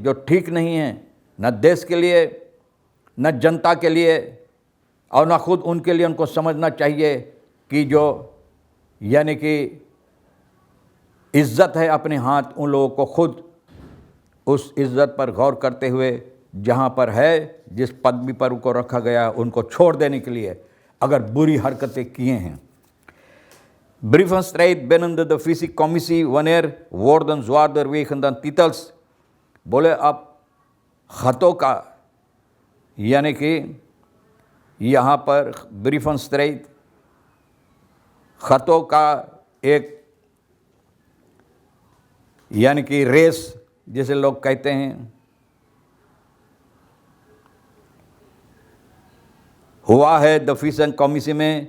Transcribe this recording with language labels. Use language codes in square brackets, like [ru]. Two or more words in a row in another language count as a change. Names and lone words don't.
[hns] जो ठीक नहीं हैं, न देश के लिए, न जनता के लिए और न खुद उनके लिए, उनको समझना चाहिए कि जो यानी कि इज़्ज़त है अपने हाथ, उन लोगों को खुद उस इज़्ज़त पर गौर करते हुए जहाँ पर है, जिस पदवी पर उनको रखा गया, उनको छोड़ देने के लिए अगर बुरी हरकतें किए हैं। [nl] Brievenstrijd binnen de visiecommissie wanneer woorden zwaarder wegen dan titels। [hns] बोले अब ख़तों का, यानी कि यहाँ पर ब्रीफenstrijd ख़तों का एक यानी कि रेस जिसे लोग कहते हैं, हुआ है डिफीजन कमीशन में।